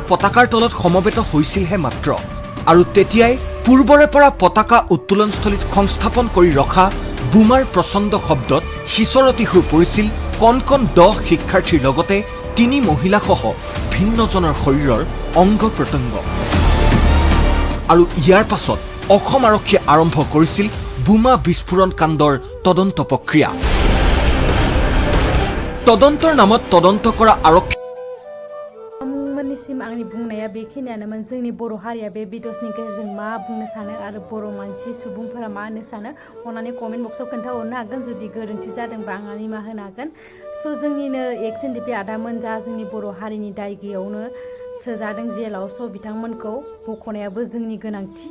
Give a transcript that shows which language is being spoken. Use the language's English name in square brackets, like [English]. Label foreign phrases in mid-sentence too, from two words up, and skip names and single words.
[Assamese] পতাকাৰ তলত সমবেত হৈছিলহে মাত্ৰ আৰু তেতিয়াই পূৰ্বৰে পৰা পতাকা উত্তোলনস্থলীত সংস্থাপন কৰি ৰখা বোমাৰ প্ৰচণ্ড শব্দত সিঁচৰতি হৈ পৰিছিল কণ কণ 10 শিক্ষাৰ্থীৰ লগতে 3 মহিলাসহ ভিন্নজনৰ শৰীৰৰ অংগ প্ৰত্যংগ আৰু ইয়াৰ পাছত অসম আৰক্ষীয়ে আৰম্ভ কৰিছিল বোমা বিস্ফোৰণ কাণ্ডৰ তদন্ত প্ৰক্ৰিয়া তদন্তৰ নামত তদন্ত কৰা আৰক্ষী [Bodo] मोननिसिम आंनि बुंनाया बेखिनियानोमोन जोंनि बर' हारिया बे भिडिअसनि गेजेरजों मा बुंनो सानो आरो बर' मानसि सुबुंफोरा मा होननो सानो अन्नानै कमेन्ट बक्सआव खोन्थाहरनो हागोन जुदि गोरोन्थि जादोंबा आं निमाहा होनो हागोन स' जोंनिनो एक्स ndfb आदामोन जा जोंनि बर' हारिनि दायगियावनो सोजादों जेलाव स' बिथांमोनखौ बख'नायाबो जोंनि गोनांथि